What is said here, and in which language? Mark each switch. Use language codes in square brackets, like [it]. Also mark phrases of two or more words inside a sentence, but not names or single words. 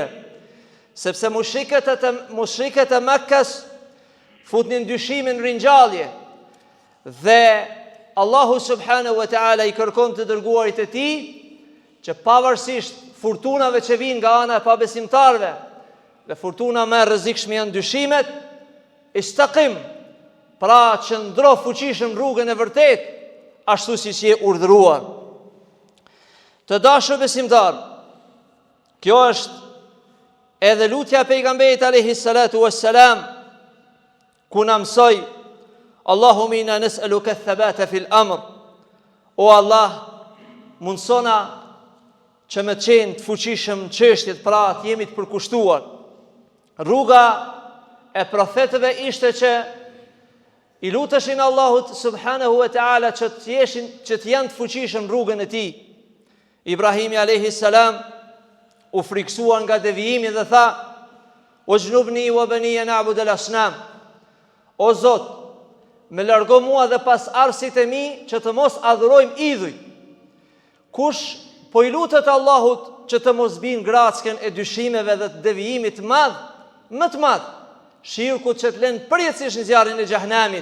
[sq] Sepse mushrikët e Mekkas futnin dyshimin ringjallje dhe Allahu [ar] سبحانه وتعالى [sq] I kërkon të dërguarit e Tij që pavarësisht furtunave që vijnë nga ana e pabesimtarëve, dhe furtuna më e rrezikshme janë dyshimet, istaqim, pra qëndro fuqishëm rrugën e vërtetë, ashtu siç je urdhëruar. Të dashur besimtar, kjo është edhe lutja pejgamberit [ar] عليه الصلاة والسلام, [sq] ku na mësoi: [ar] "اللهم إنا نسألك الثبات في الأمر", [sq] o Allah, mundsona që me qenë të fuqishëm në çështjet, pra të jemi të përkushtuar. Rruga e profetëve ishte që I luteshin Allahut [ar] سبحانه وتعالى [sq] që të janë të fuqishëm rrugën e Tij. Ibrahimi [ar] عليه السلام [sq] u friksuan nga devijimi dhe tha: [ar] "واجنبني وبني نعبد الأصنام", [sq] o Zot, me largo mua dhe pas arsit e mi që të mos adhurojmë idhuj. Kush po I lutet Allahut që të mos binë grackën e dyshimeve dhe të devijimit më të madh, shirkut që të lënë përjetësisht në zjarrin e xhehenamit.